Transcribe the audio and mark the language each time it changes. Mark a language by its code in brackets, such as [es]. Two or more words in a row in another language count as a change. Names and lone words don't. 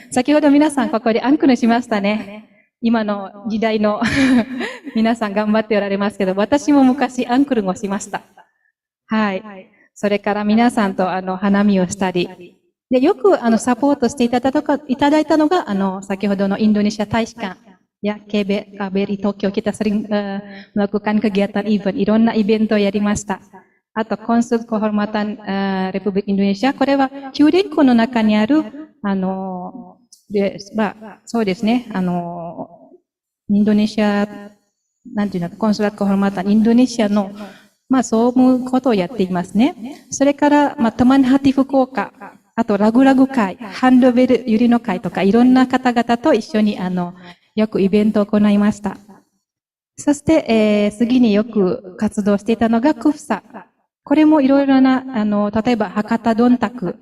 [ja] 先ほど皆さんここでアンクルしましたね。今の時代の皆さん頑張っておられますけど、私も昔アンクルをしました。はい。それから皆さんと花見をしたり、で、よくサポートしていただいたのが、先ほどのインドネシア大使館やKBRI東京 [id] kita sering melakukan kegiatan event、 [ja] いろんなイベントをやりました。あと、コンスル Kehormatan Republik Indonesia、これは九連校の中にある、そうですね、インドネシア、なんていうの、コンスラットKehormatanインドネシアの、そういうことをやっていますね。それから、teman hati 福岡、あと、ラグラグ会、ハンドベルゆりの会とか、いろんな方々と一緒に、よくイベントを行いました。そして、次によく活動していたのが、クフサ。これもいろいろな、例えば、博多どんたく。